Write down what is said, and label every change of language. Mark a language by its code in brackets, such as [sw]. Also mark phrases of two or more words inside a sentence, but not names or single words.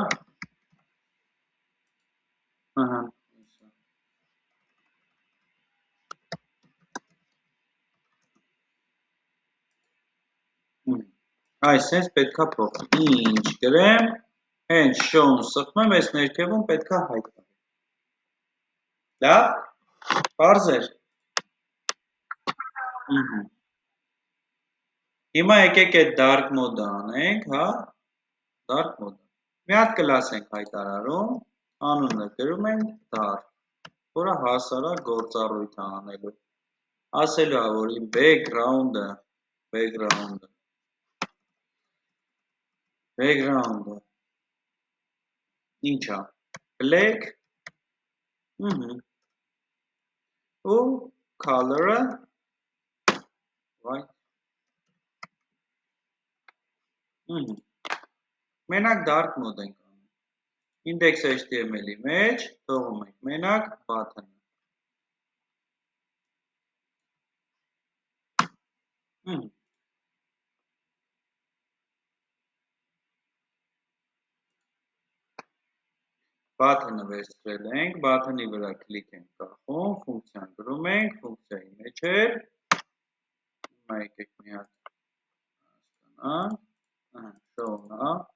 [hy] ահա, այսպես պետքա փոխի, ինչ գրեմ, հենց show-ն սխմեմ, այս ներքևում պետքա հայտնվի, լավ, պարզ էր, հիմա եկեք այդ [en] dark mode- [hy] ը անենք, հա, [en] dark mode- [hy] ը, մի հատ կլաս ենք հայտարարում, անունը գրում ենք dark, որը հասար է գործառույթը անելու, ասելու է, որ իմ background-ը, ինչ է, black, ու color-ը, white, մենակ [en] dark mode [hy] ենք անում, index.html-ի մեջ, թողում ենք մենակ button-ը, button-ը վերցրել ենք, button-ի վրա կլիկ ենք կախում, ֆունկցիան գրում ենք, ֆունկցիայի մեջ էր, հիմա եկեք մի հատ հասկանանք, show-նա,